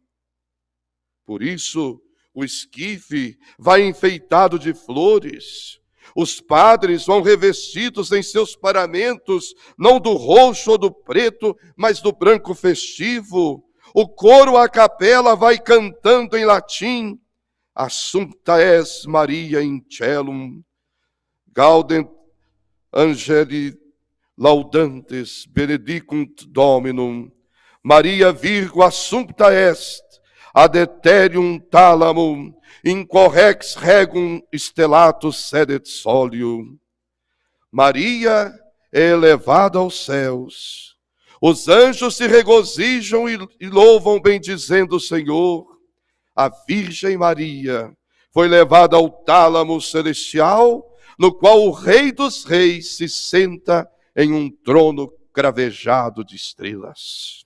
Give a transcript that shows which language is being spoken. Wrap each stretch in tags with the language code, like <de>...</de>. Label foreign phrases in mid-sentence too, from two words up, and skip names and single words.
<pt>Por isso, o esquife vai enfeitado de flores, os padres vão revestidos em seus paramentos, não do roxo ou do preto, mas do branco festivo. O coro à capela vai cantando em latim,</pt> <la>Assumpta es Maria in celum, gaudent angeli laudantes, benedicunt Dominum, Maria Virgo Assumpta est, ad ethereum thalamum, in correx regum stellatus sedet solio.</la> <pt>Maria é elevada aos céus. Os anjos se regozijam e louvam bendizendo o Senhor. A Virgem Maria foi levada ao tálamo celestial, no qual o Rei dos Reis se senta em um trono cravejado de estrelas.</pt>